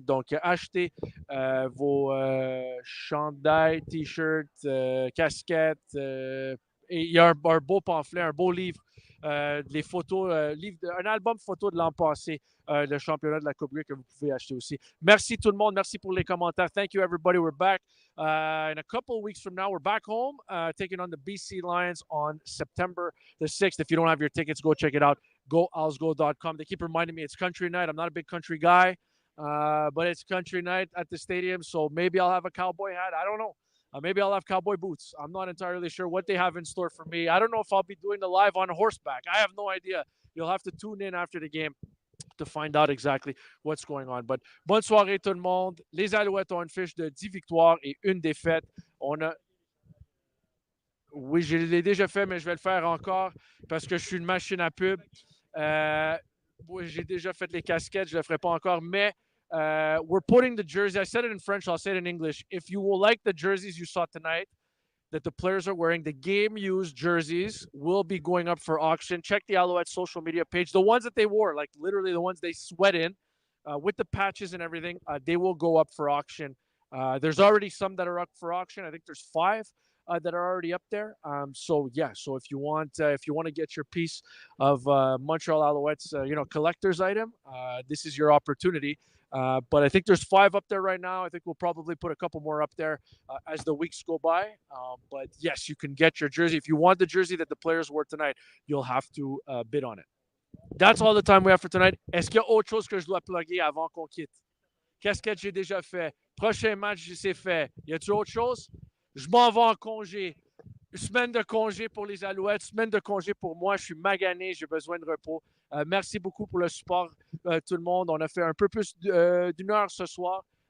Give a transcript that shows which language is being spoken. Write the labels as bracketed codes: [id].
[fr] Donc, achetez vos chandails, t-shirts, casquettes. Et il y a un beau pamphlet, un beau livre, les photos, un album photo de l'an passé, le championnat de la Coupe Grey que vous pouvez acheter aussi. Merci tout le monde. Merci pour les commentaires. [en] Thank you, everybody. We're back. In a couple of weeks from now, we're back home, taking on the BC Lions on September the 6th. If you don't have your tickets, go check it out. GoOwlsGo.com. They keep reminding me it's country night. I'm not a big country guy, but it's country night at the stadium, so maybe I'll have a cowboy hat. I don't know. Maybe I'll have cowboy boots. I'm not entirely sure what they have in store for me. I don't know if I'll be doing the live on horseback. I have no idea. You'll have to tune in after the game to find out exactly what's going on. [fr] But bonne soirée tout le monde. Les Alouettes ont une fiche de 10 victoires et 1 défaite. Oui, je l'ai déjà fait, mais je vais le faire encore parce que je suis une machine à pub. Oui, j'ai déjà fait les casquettes, je ne le ferai pas encore, mais [en] we're putting the jersey. I said it in French, I'll say it in English. If you will like the jerseys you saw tonight that the players are wearing, the game-used jerseys will be going up for auction. Check the Alouettes social media page. The ones that they wore, like literally the ones they sweat in, with the patches and everything, they will go up for auction. There's already some that are up for auction. I think there's 5 that are already up there. So if you want to get your piece of Montreal Alouettes, collector's item, this is your opportunity. But I think there's 5 up there right now. I think we'll probably put a couple more up there as the weeks go by. But yes, you can get your jersey. If you want the jersey that the players wore tonight, you'll have to bid on it. That's all the time we have for tonight. [fr] Est-ce qu'il y a autre chose que je dois plugger avant qu'on quitte? Qu'est-ce que j'ai déjà fait? Prochain match, c'est fait. Y a-t-il autre chose? Je m'en vais en congé. Semaine de congé pour les Alouettes, semaine de congé pour moi. Je suis magané, j'ai besoin de repos. Merci beaucoup pour le support, tout le monde. On a fait un peu plus d'une heure ce soir.